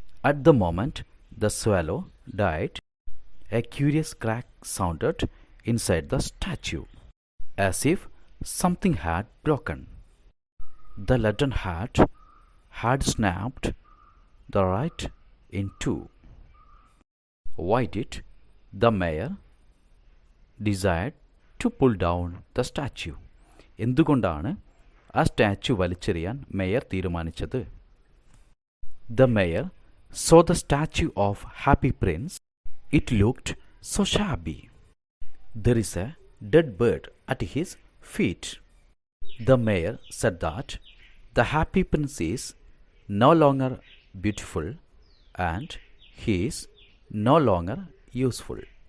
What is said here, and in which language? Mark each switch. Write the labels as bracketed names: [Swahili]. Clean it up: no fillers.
[English] At the moment the swallow died, a curious crack sounded inside the statue, as if something had broken. The leaden hat had snapped the right in two. Why did the mayor decide to pull down the statue? [Malayalam] എന്തുകൊണ്ടാണ് ആ statue വലിച്ചെറിയാൻ mayor തീരുമാനിച്ചത്? [English] The mayor saw the statue of Happy Prince. It looked so shabby. There is a dead bird at his feet. The mayor said that the Happy Prince is no longer beautiful and he is no longer useful.